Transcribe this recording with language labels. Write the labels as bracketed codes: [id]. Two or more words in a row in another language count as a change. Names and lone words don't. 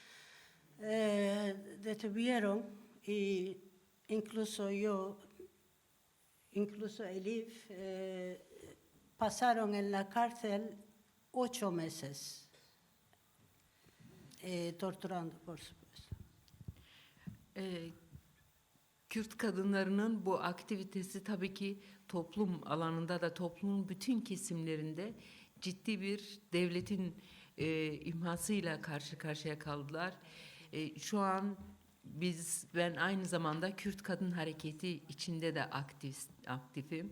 [es] detuvieron y incluso yo, incluso Elif, pasaron en la cárcel 8 meses torturando, por supuesto. [tr] Kürt kadınlarının bu aktivitesi tabii ki toplum alanında da toplumun bütün kesimlerinde ciddi bir devletin imhasıyla karşı karşıya kaldılar. Şu an ben aynı zamanda Kürt Kadın Hareketi içinde de aktifim.